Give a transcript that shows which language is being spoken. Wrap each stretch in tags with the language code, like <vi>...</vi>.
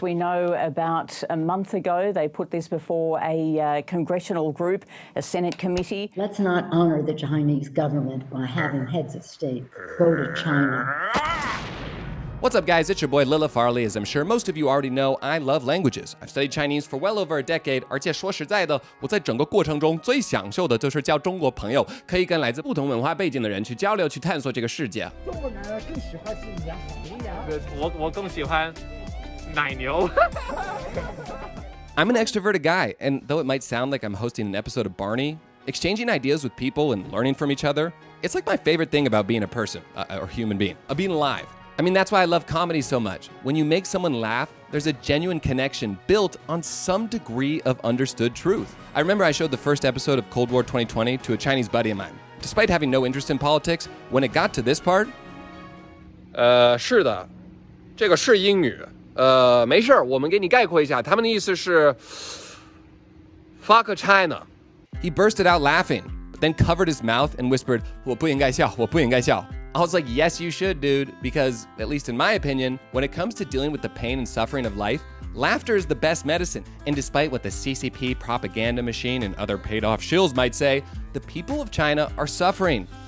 <en>We know about a month ago they put this before a congressional group, a Senate committee. Let's not honor the Chinese government by having heads of state go to China. What's up, guys? It's your boy LeLe Farley. As I'm sure most of you already know, I love languages. I've studied Chinese for well over a decade,</en> <zh>而且说实在的，我在整个过程中最享受的就是交中国朋友，可以跟来自不同文化背景的人去交流、去探索这个世界。中国男人更喜欢吃羊我更喜欢奶牛。</zh> <en>I'm an extroverted guy, and though it might sound like I'm hosting an episode of Barney, exchanging ideas with people and learning from each other, it's like my favorite thing about being a person, or human being, being alive. I mean, that's why I love comedy so much. When you make someone laugh, there's a genuine connection built on some degree of understood truth. I remember I showed the first episode of Cold War 2020 to a Chinese buddy of mine. Despite having no interest in politics, when it got to this part,</en> <zh>是的，这个是英语。没事儿，我们给你概括一下，他们的意思是</zh> <en>"fuck China." he bursted out laughing, but then covered his mouth and whispered,</en> <zh>我不应该笑，我不应该笑.</zh> <en>I was like, yes, you should, dude, because, at least in my opinion, when it comes to dealing with the pain and suffering of life, laughter is the best medicine. And despite what the CCP propaganda machine and other paid-off shills might say, the people of China are suffering.</en>